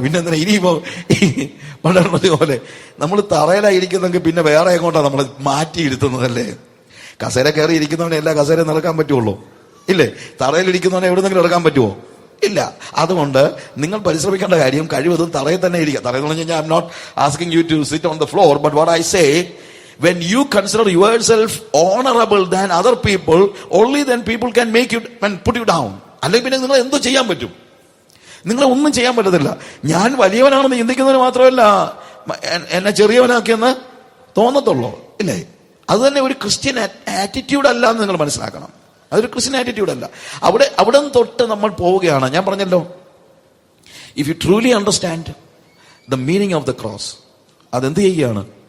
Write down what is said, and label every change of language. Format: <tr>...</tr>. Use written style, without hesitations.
<ml>പിന്നെ എന്തിനാ ഇനിയിപ്പോ വളർന്നത് പോലെ നമ്മൾ തറയിലായിരിക്കുന്നെങ്കിൽ പിന്നെ വേറെ എങ്ങോട്ടാണ് നമ്മളെ മാറ്റിയിരുത്തുന്നതല്ലേ? കസേര കയറി ഇരിക്കുന്നവനെ എല്ലാ കസേരയും നടക്കാൻ പറ്റുള്ളൂ, ഇല്ലേ? തറയിലിരിക്കുന്നവനെ എവിടെന്നെങ്കിലും ഇറക്കാൻ പറ്റുമോ? ഇല്ല. അതുകൊണ്ട് നിങ്ങൾ പരിശ്രമിക്കേണ്ട കാര്യം കഴിവതും തറയിൽ തന്നെ ഇരിക്കുക. തറയിൽ എന്ന് പറഞ്ഞാൽ</ml> <en>I am not asking you to sit on the floor, but what I say, when you consider yourself honorable than other people, only then people can make you and put you down.</en> <ml>അല്ലെങ്കിൽ പിന്നെ നിങ്ങൾ എന്തോ ചെയ്യാൻ പറ്റും? നിങ്ങളെ ഒന്നും ചെയ്യാൻ പറ്റത്തില്ല. ഞാൻ വലിയവനാണെന്ന് ചിന്തിക്കുന്നതിന് മാത്രമല്ല എന്നെ ചെറിയവനാക്കിയെന്ന് തോന്നത്തുള്ളൂ, ഇല്ലേ? അത് തന്നെ ഒരു ക്രിസ്ത്യൻ ആറ്റിറ്റ്യൂഡ് അല്ല എന്ന് നിങ്ങൾ മനസ്സിലാക്കണം. അതൊരു ക്രിസ്ത്യൻ ആറ്റിറ്റ്യൂഡ് അല്ല. അവിടെ തൊട്ട് നമ്മൾ പോവുകയാണ്. ഞാൻ പറഞ്ഞല്ലോ,</ml> <en>if you truly understand the meaning of the cross,</en> <ml>അതെന്ത് ചെയ്യുകയാണ്?</ml>